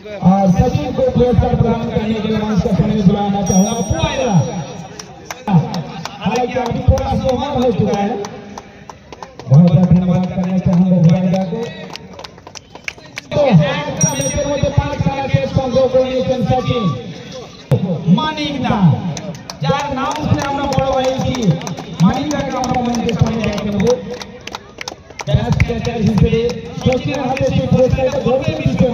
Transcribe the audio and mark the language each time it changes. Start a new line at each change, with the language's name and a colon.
Hindi: और सचिन को पुरस्कार प्रदान करने के लिए मंच का समय बुलाना चाहूंगा। हालांकि अभी थोड़ा सा उम्र हो चुका है। बहुत बहुत धन्यवाद करना चाहूंगा भुआइला को। तो
Bangla: मैचের মধ্যে 5 খেলা শেষ সংগ্রহ করেছেন সচিন মানিকদা, যার নাম শুনে আমরা বড় হয়েছি। মানিকদাকে আমরা মঞ্চের সামনে ডেকে নেব। বেস্ট ক্যাচার হিসেবে সচিনের হাতে সেই পুরস্কারটা গর্বের বিষয়।